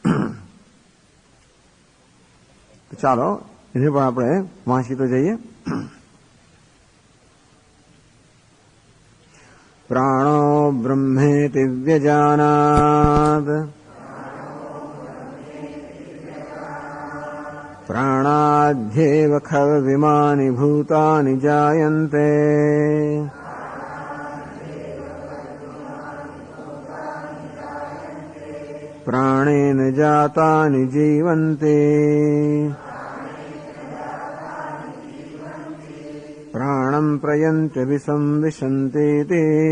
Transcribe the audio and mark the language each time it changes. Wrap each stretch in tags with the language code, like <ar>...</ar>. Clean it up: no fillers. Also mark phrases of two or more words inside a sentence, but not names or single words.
<gu>ચાલો એને પણ આપણે વાંચી તો જઈએ.</gu> <sa>પ્રાણો બ્રહ્મેતિ વ્યજાનાદ प्राणाद्येव खल्विमानि भूतानि जायन्ते प्राणेन जातानि जीवन्ते प्राणं प्रयन्त्य विसंविशन्तीति</sa>